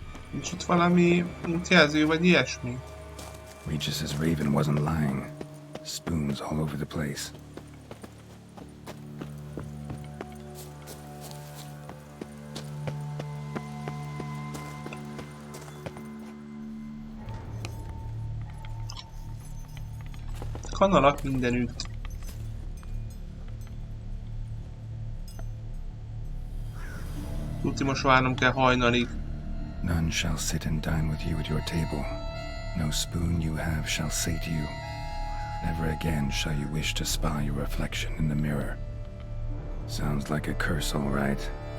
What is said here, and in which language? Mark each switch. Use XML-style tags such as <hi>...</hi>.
<hu>Nincs itt valami útjelző vagy ilyesmi?</hu> <en>Regis' raven wasn't lying. Spoons all over the place.</en> <hu>Kanalak mindenütt. Tudti, most várnom kell hajnalig.</hu> <en>None shall sit and dine with you at your table. No spoon you have shall say to you, never again shall you wish to spy your reflection in the mirror. Sounds like a curse, all right.</en>